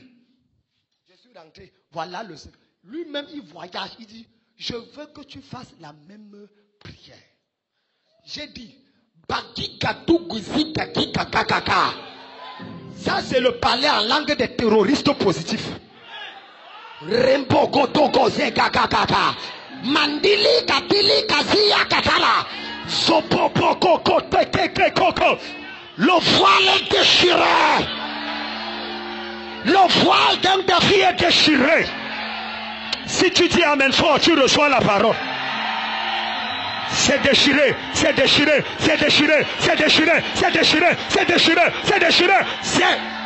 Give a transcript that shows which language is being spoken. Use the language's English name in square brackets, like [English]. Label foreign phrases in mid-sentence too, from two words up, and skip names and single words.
[French] Je suis rentré. Voilà le secret. Lui-même, il voyage. Il dit, je veux que tu fasses la même prière. J'ai dit, ça c'est le parler en langue des terroristes positifs. Rembo goto kaka. Mandili katili kazia kakala. Sopopo koko teke koko. Le voile est déchiré. Le voile d'un défi est déchiré. Si tu dis amen fort, tu reçois la parole. C'est déchiré, c'est déchiré, c'est déchiré, c'est déchiré, c'est déchiré, c'est déchiré, c'est déchiré, c'est...